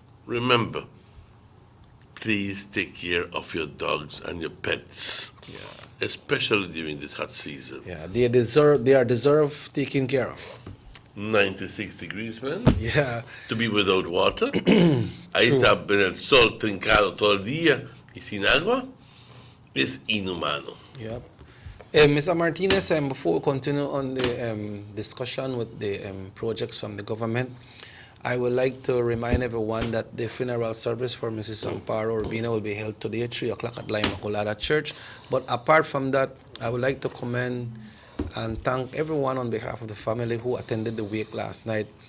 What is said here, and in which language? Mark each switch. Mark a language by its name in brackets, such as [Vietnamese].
[English] Remember, please take care of your dogs and your pets. Yeah. Especially during this hot season. Yeah, they deserve taking care of. 96 degrees, man. Yeah. To be without water. [Spanish] Ahí está en el sol trincado todo el día y sin agua. Es inhumano. [English] Yep. Mr. Martinez, before we continue on the discussion with the projects from the government, I would like to remind everyone that the funeral service for Mrs. Amparo Urbina will be held today at 3 o'clock at La Immaculada Church. But apart from that, I would like to commend and thank everyone on behalf of the family who attended the wake last night.